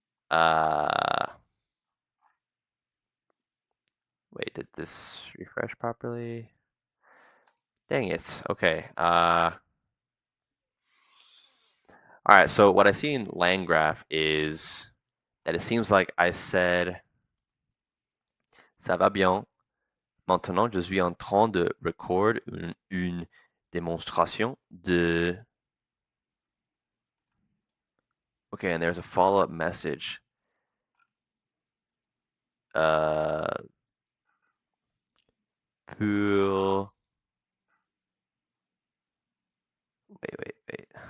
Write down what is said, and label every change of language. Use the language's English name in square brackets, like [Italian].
[English] Uh, Wait, did this refresh properly? Dang it. Okay. All right. So what I see in LangGraph is that it seems like I said, "Ça va bien. [French] Maintenant, je suis en train de record une démonstration de." [English] Okay, and there's a follow-up message. [French] Uh, pour... [English] Wait.